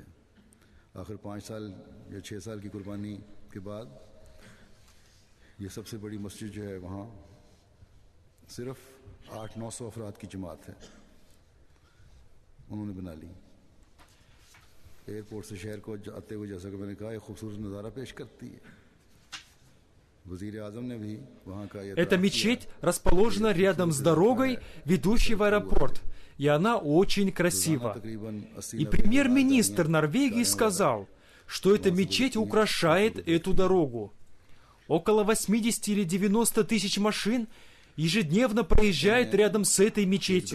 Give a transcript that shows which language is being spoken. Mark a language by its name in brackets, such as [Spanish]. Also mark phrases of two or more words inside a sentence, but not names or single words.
[Urdu] آخر 5 سال یا 6 سال کی قربانی کے بعد یہ سب سے بڑی مسجد جو ہے وہاں صرف 800-900 افراد کی جماعت ہے، انہوں نے بنا لی. ایئرپورٹ سے شہر کو آتے ہوئے، جیسا کہ میں نے کہا، ایک خوبصورت نظارہ پیش کرتی ہے. وزیر اعظم نے بھی وہاں کا... [Russian] Эта мечеть расположена рядом с дорогой, ведущей в аэропорт, и она очень красива. И премьер-министр Норвегии сказал, что эта мечеть украшает эту дорогу. Около 80 или 90 тысяч машин ежедневно проезжает рядом с этой мечетью.